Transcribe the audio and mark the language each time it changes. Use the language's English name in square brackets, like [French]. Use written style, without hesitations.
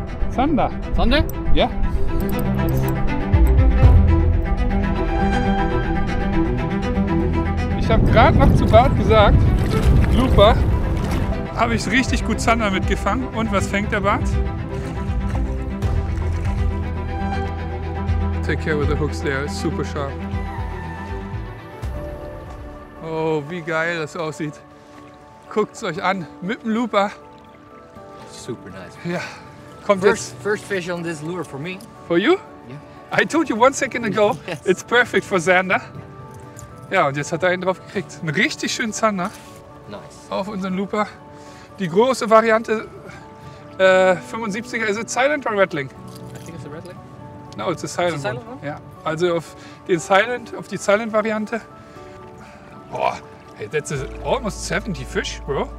[German] Zander. [English] Thunder? [German] Ja. habe gerade noch zu Bart gesagt, Looper, habe ich richtig gut Zander mitgefangen. Und was fängt der Bart? [English] Take care with the hooks there, it's super sharp. [German] Oh, wie geil das aussieht. Guckt es euch an, mit dem Looper. [English] Super nice. [German] Ja, kommt jetzt. [English] First fish on this lure for me. For you? Yeah. I told you 1 second ago, Yes. it's perfect for Zander. [German] Ja, und jetzt hat er einen drauf gekriegt. Einen richtig schönen Zander [English] Nice. [German] auf unseren Looper. Die große Variante 75er, [English] is it silent or rattling? I think it's a rattling. No, it's a silent, It's a silent one. one? [German] Ja, also auf die Silent-Variante. [English] Boah, hey, that's almost 70 fish, bro.